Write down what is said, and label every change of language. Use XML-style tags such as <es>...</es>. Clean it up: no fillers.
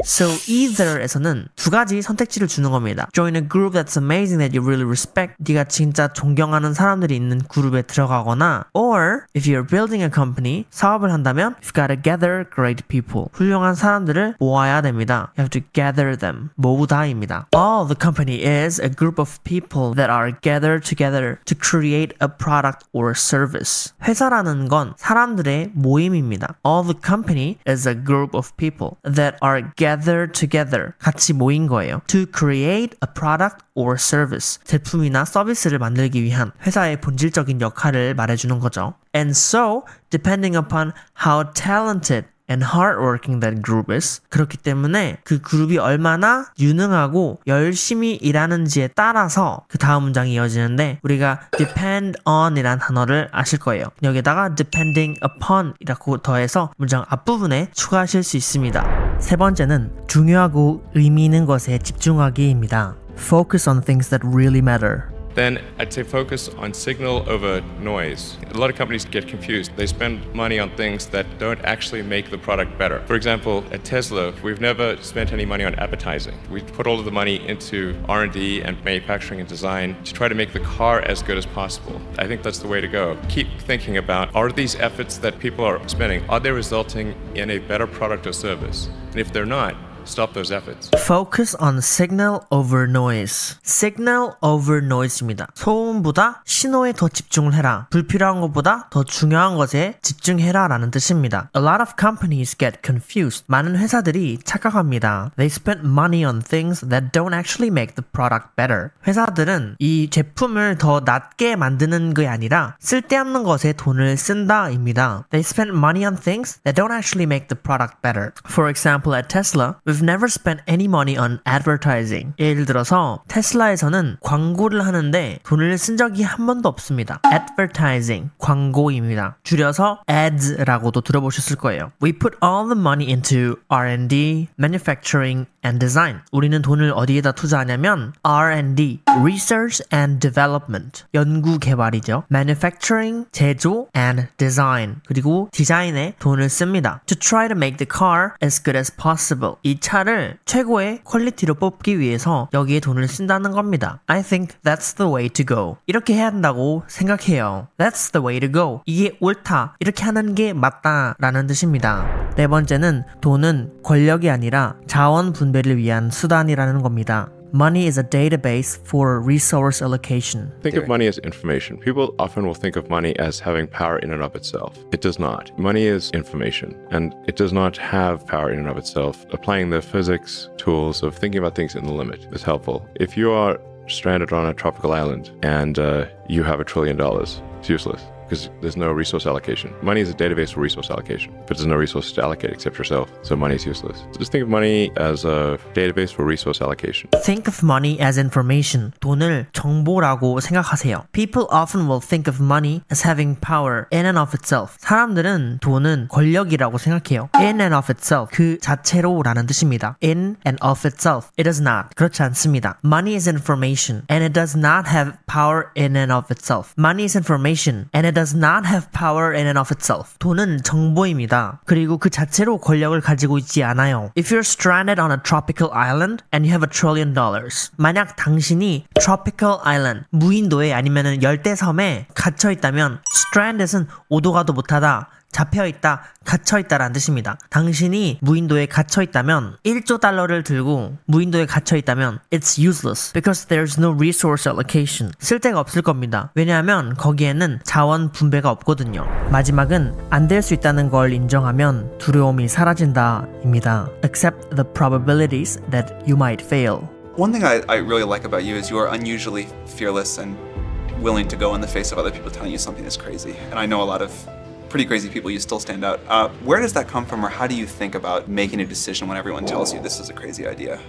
<en>So either</en> <ko>에서는 두 가지 선택지를 주는 겁니다.</ko> <en>Join a group that's amazing that you really respect.</en> <ko>네가 진짜 존경하는 사람들이 있는 그룹에 들어가거나,</ko> <en>or if you're building a company,</en> <ko>사업을 한다면</ko> <en>you've got to gather great people.</en> <ko>훌륭한 사람들을 모아야 됩니다.</ko> <en>You have to gather them.</en> <ko>모으다입니다.</ko> <en>All the company is a group of people that are gathered together to create a product or service.</en> <ko>회사라는 건 사람들의 모임입니다.</ko> <en>All the company is a group of people that are gathered together.</en> <ko>같이 모인 거예요.</ko> <en>To create a product or service.</en> <ko>제품이나 서비스를 만들기 위한 회사의 본질적인 역할을 말해주는 거죠.</ko> <en>And so, depending upon how talented and hardworking that group is.</en> <ko>그렇기 때문에 그 그룹이 얼마나 유능하고 열심히 일하는지에 따라서 그 다음 문장이 이어지는데 우리가 depend on 이란 단어를 아실 거예요. 여기다가 depending upon 이라고 더해서 문장 앞부분에 추가하실 수 있습니다. 세 번째는 중요하고 의미 있는 것에 집중하기입니다.</ko> <en>Focus on things that really matter. Then I'd say focus on signal over noise. A lot of companies get confused. They spend money on things that don't actually make the product better. For example, at Tesla, we've never spent any money on advertising. We put all of the money into R&D and manufacturing and design to try to make the car as good as possible. I think that's the way to go. Keep thinking about, are these efforts that people are spending, are they resulting in a better product or service? And if they're not, stop those efforts. Focus on signal over noise. Signal over noise입니다.</en> <ko>소음보다 신호에 더 집중을 해라. 불필요한 것보다 더 중요한 것에 집중해라 라는 뜻입니다.</ko> <en>A lot of companies get confused.</en> <ko>많은 회사들이 착각합니다.</ko> <en>They spend money on things that don't actually make the product better.</en> <ko>회사들은 이 제품을 더 낫게 만드는 게 아니라 쓸데없는 것에 돈을 쓴다입니다.</ko> <en>They spend money on things that don't actually make the product better. For example, at Tesla, We've never spent any money on advertising.</en> <ko>예를 들어서 테슬라에서는 광고를 하는데 돈을 쓴 적이 한 번도 없습니다. Advertising, 광고입니다. 줄여서 ads라고도 들어보셨을 거예요.</ko> <en>We put all the money into R&D, manufacturing, and design.</en> <ko>우리는 돈을 어디에다 투자하냐면 R&D, Research and Development, 연구 개발이죠. Manufacturing, 제조, and design, 그리고 디자인에 돈을 씁니다.</ko> <en>To try to make the car as good as possible.</en> <ko>이 차를 최고의 퀄리티로 뽑기 위해서 여기에 돈을 쓴다는 겁니다.</ko> <en>I think that's the way to go.</en> <ko>이렇게 해야 한다고 생각해요.</ko> <en>That's the way to go.</en> <ko>이게 옳다. 이렇게 하는 게 맞다라는 뜻입니다. 네 번째는 돈은 권력이 아니라 자원 분배를 위한 수단이라는 겁니다.</ko> <en>Money is a database for resource allocation. Think of money as information. People often will think of money as having power in and of itself. It does not. Money is information, and it does not have power in and of itself. Applying the physics tools of thinking about things in the limit is helpful. If you are stranded on a tropical island and you have $1 trillion, it's useless. Because there's no resource allocation. Money is a database for resource allocation, but there's no resources to allocate except yourself, so money is useless. Just think of money as a database for resource allocation. Think of money as information.</en> <ko>돈을 정보라고 생각하세요.</ko> <en>People often will think of money as having power in and of itself.</en> <ko>사람들은 돈은 권력이라고 생각해요.</ko> <en>In and of itself,</en> <ko>그 자체로라는 뜻입니다.</ko> <en>In and of itself, it does not.</en> <ko>그렇지 않습니다.</ko> <en>Money is information, and it does not have power in and of itself. Money is information, and it does not have power in and of itself.</en> <ko>돈은 정보입니다. 그리고 그 자체로 권력을 가지고 있지 않아요.</ko> <en>If you're stranded on a tropical island and you have $1 trillion,</en> <ko>만약 당신이 tropical island, 무인도에 아니면 열대섬에 갇혀 있다면 stranded은 오도 가도 못하다, 잡혀있다, 갇혀있다라는 뜻입니다. 당신이 무인도에 갇혀있다면 1조 달러를 들고 무인도에 갇혀있다면</ko> <en>it's useless because there's no resource allocation.</en> <ko>쓸데가 없을 겁니다. 왜냐하면 거기에는 자원 분배가 없거든요. 마지막은 안 될 수 있다는 걸 인정하면 두려움이 사라진다입니다.</ko> <en>Accept the probabilities that you might fail. One thing I really like about you is you are unusually fearless and willing to go in the face of other people telling you something is crazy. And I know a lot of pretty crazy people, you still stand out. Where does that come from, or how do you think about making a decision when everyone tells you this is a crazy idea?</en>